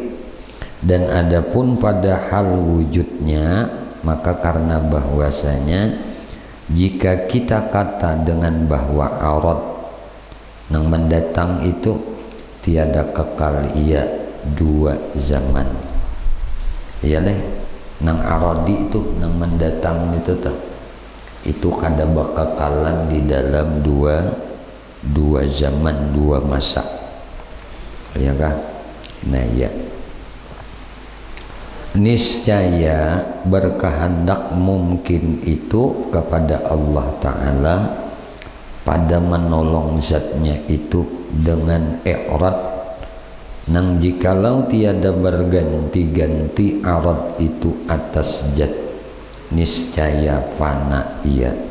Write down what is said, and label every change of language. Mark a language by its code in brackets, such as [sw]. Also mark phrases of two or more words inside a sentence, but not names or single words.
[id] Dan adapun pada hal wujudnya, maka karena bahwasanya jika kita kata dengan bahwa arad nang mendatang itu tiada kekal ia dua zaman, iya leh, nang aradi itu nang mendatang itu kada bakakalan di dalam dua zaman, dua masa, ya kah? Nah ya, niscaya berkehendak mungkin itu kepada Allah Ta'ala pada menolong zatnya itu dengan i'rad nang jikalau tiada berganti-ganti arad itu atas zat, niscaya fana ia.